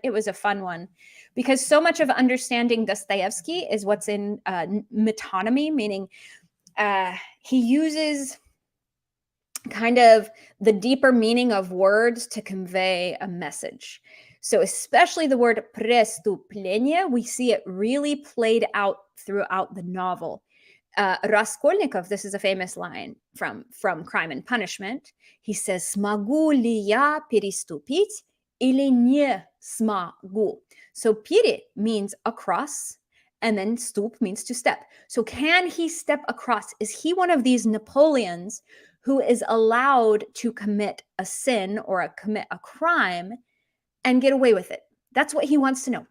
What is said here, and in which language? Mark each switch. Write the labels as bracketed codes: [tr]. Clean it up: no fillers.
[en] It was a fun one because so much of understanding Dostoevsky is what's in metonymy, meaning he uses kind of the deeper meaning of words to convey a message. So especially the word преступление, we see it really played out throughout the novel. Raskolnikov, this is a famous line from Crime and Punishment. He says, [ru] смогу ли я переступить или не смогу? [en] So пере means across, and then stoop means to step. So can he step across? Is he one of these Napoleons who is allowed to commit a sin or commit a crime and get away with it? That's what he wants to know.